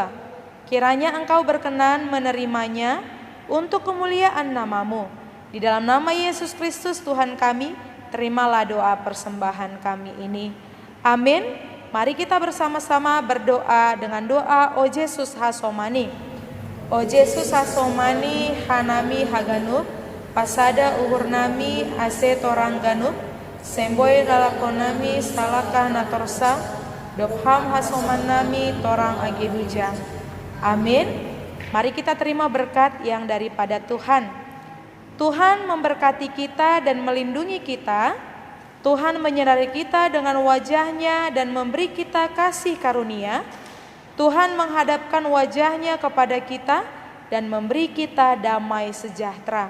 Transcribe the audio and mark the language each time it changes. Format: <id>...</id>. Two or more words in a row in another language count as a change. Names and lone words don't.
<id>Kiranya Engkau berkenan menerimanya untuk kemuliaan nama-Mu. Di dalam nama Yesus Kristus Tuhan kami, terimalah doa persembahan kami ini. Amin. Mari kita bersama-sama berdoa dengan doa O Yesus Hasomani.</id> <bts>O Yesus Hasomani hanami haganuk, pasada uhur nami ase torang ganup, semboy lalakonami salakah natorsa, dopham hasoman nami torang agi hujang.</bts> <id>Amin. Mari kita terima berkat yang daripada Tuhan. Tuhan memberkati kita dan melindungi kita. Tuhan menyinari kita dengan wajah-Nya dan memberi kita kasih karunia. Tuhan menghadapkan wajah-Nya kepada kita dan memberi kita damai sejahtera.</id>